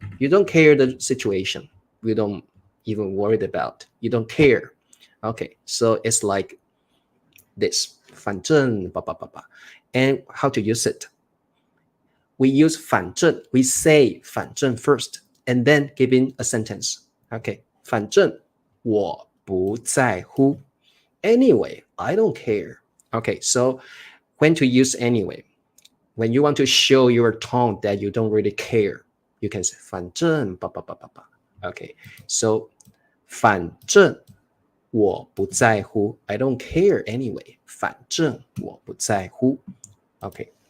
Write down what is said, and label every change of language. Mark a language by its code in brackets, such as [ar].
[en] You don't care the situation. You don't even worry about. You don't care. Okay, so it's like this. 反正, and how to use it? We use 反正.We say 反正 first, and then giving a sentence. [zh] Okay, 反正我不在乎. [en] Anyway, I don't care. Okay, so when to use anyway? When you want to show your tone that you don't really care, you can say 反正 Okay, so [zh] 反正我不在乎. [en] I don't care anyway. [zh] 反正我不在乎. [en] Okay.